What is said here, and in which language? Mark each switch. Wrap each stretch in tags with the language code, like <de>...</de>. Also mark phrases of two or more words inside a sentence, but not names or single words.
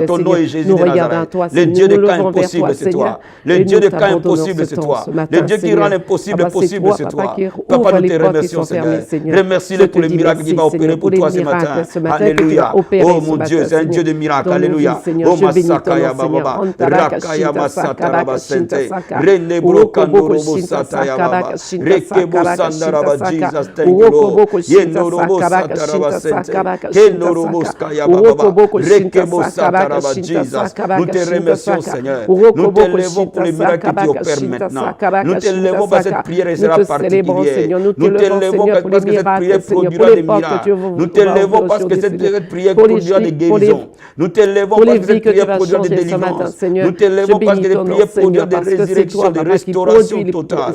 <fr>Ton nom est Jésus de Nazareth. Le Dieu des cas impossibles, c'est toi. Le Dieu des cas impossibles, c'est toi. Le Dieu qui rend l'impossible possible, c'est toi. Papa, nous te remercions, Seigneur. Remercie-le pour le miracle qui va opérer pour toi ce matin. Alléluia. Oh, mon Dieu, c'est un Dieu de miracles. Alléluia. Oh, Masakaya Baba, Rakaya Masata Rabasente, Rene Brokando Robo Sataya Baba, Rekebo Sandaraba,</fr> <en>Jesus, thank you, Lord. Yendo Robo Sataraba Sente, Kendo Robo Skaya Baba, Rekebo Sataraba,</en> <fr>Jesus. Nous te remercions, Seigneur. Nous te levons pour les miracles que tu opères maintenant. Nous te levons parce que cette prière sera particulière. Nous te levons parce que cette prière produira des miracles. Nous te levons parce que cette prière produira des guérisons. Nous te levons parce que cette prière produira des délivrances. Nous te levons parce que cette prière produira des résurrections, des restaurations totales.</fr>